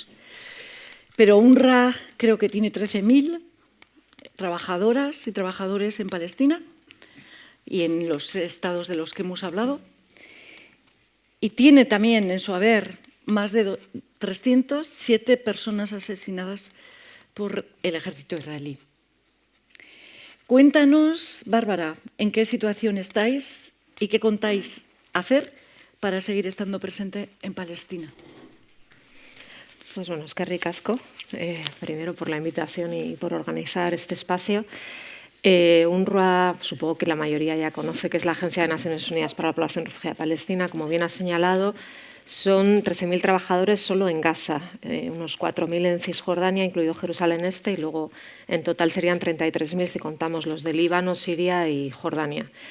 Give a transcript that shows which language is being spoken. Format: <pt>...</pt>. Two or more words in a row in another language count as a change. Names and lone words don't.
<es>Pero UNRWA creo que tiene 13.000 trabajadoras y trabajadores en Palestina y en los estados de los que hemos hablado, y tiene también en su haber más de 307 personas asesinadas por el ejército israelí. Cuéntanos, Bárbara, en qué situación estáis y qué contáis hacer para seguir estando presente en Palestina. Pues bueno,</es> <eu>eskerrik asko,</eu> <es>primero por la invitación y por organizar este espacio. UNRWA, supongo que la mayoría ya conoce, que es la Agencia de Naciones Unidas para la Población Refugiada Palestina. Como bien ha señalado, son 13.000 trabajadores solo en Gaza, unos 4.000 en Cisjordania, incluido Jerusalén Este, y luego en total serían 33.000 si contamos los de Líbano, Siria y Jordania.</es>